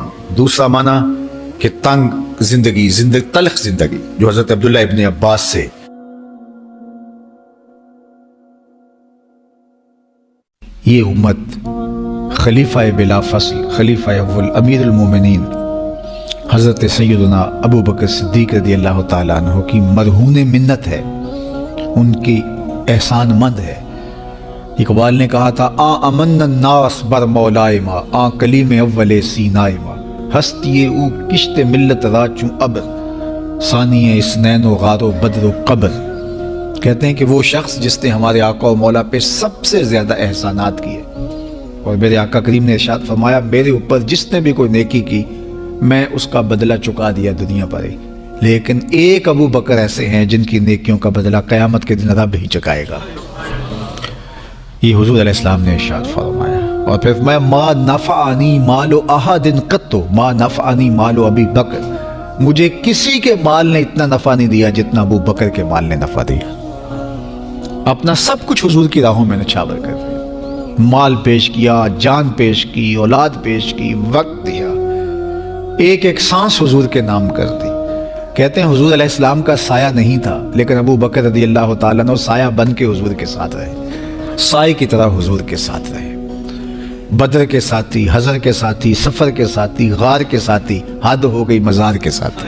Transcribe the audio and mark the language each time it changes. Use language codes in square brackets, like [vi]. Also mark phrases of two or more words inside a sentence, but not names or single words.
[ur] دوسرا معنی کہ تنگ زندگی، تلخ زندگی، جو حضرت عبداللہ ابن عباس سے یہ امت خلیفہ بلا فصل، خلیفہ اول، امیر المومنین حضرت سیدنا ابو بکر صدیق [ar] رضی اللہ تعالیٰ عنہ [ur] کی مرہون منت ہے، ان کی احسان مند ہے۔ اقبال نے کہا تھا [fa] امن الناس بر مولائے ما، کلیم اول سینائے ما، ہستی او کشت ملت راچوں ابر، ثانی اسنین و غار و بدر و قبر۔ [ur] کہتے ہیں کہ وہ شخص جس نے ہمارے آقا و مولا پہ سب سے زیادہ احسانات کیے، اور میرے آقا کریم نے ارشاد فرمایا میرے اوپر جس نے بھی کوئی نیکی کی میں اس کا بدلہ چکا دیا دنیا پر ہی، لیکن ایک ابو بکر ایسے ہیں جن کی نیکیوں کا بدلہ قیامت کے دن رب ہی چکائے گا۔ یہ حضور [ar] علیہ السلام [ur] نے ارشاد فرمایا، اور پھر میں [ar] ما نفعنی مال احد قط، ما نفعنی مال ابی بکر، [ur] مجھے کسی کے مال نے اتنا نفع نہیں دیا جتنا ابو بکر کے مال نے نفع دیا۔ اپنا سب کچھ حضور کی راہوں میں نچھاور کر دیا، مال پیش کیا، جان پیش کی، اولاد پیش کی، وقت دیا، ایک ایک سانس حضور کے نام کر دی، کہتے ہیں حضور [ar] علیہ السلام [ur] کا سایہ نہیں تھا، لیکن ابو بکر [ar] رضی اللہ تعالیٰ عنہ [ur] سایہ بن کے حضور کے ساتھ رہے، سائے کی طرح حضور کے ساتھ رہے، بدر کے ساتھی، حضر کے ساتھی، سفر کے ساتھی، غار کے ساتھی، حد ہو گئی مزار کے ساتھی۔